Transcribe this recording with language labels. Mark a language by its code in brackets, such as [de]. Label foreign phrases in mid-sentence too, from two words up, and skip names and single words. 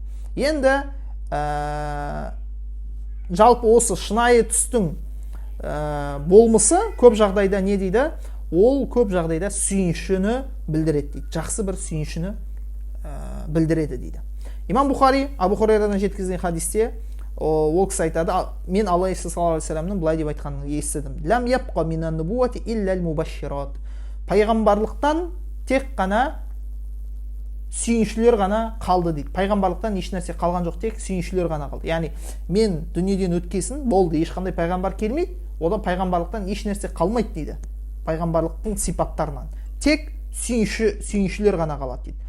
[kk] Енді жалпы осы шынайы түстің болмысы көп жағдайда не дейді? Ол көп жағдайда сүйіншіні білдіреді дейді. Жақсы бір сүйіншіні білдіреді дейді. Имам Бухари Абу Хурайрадан жеткізген хадисте ол кісі айтады: мен Алла [ar] صلى الله عليه [kk] вассаламның былай деп айтқанын естідім. [ar] لم يبق من النبوة إلا المبشرات. [kk] Пайғамбарлықтан тек қана сүйіншілер ғана қалды дейді. Пайғамбарлықтан еш нәрсе қалған жоқ, тек сүйіншілер ғана қалды. Яғни мен дүниеден өткесін болды, ешқандай пайғамбар келмейді, одан пайғамбарлықтан еш нәрсе қалмайды дейді. Пайғамбарлықтың сипаттарынан тек сүйіншілер ғана қалады дейді.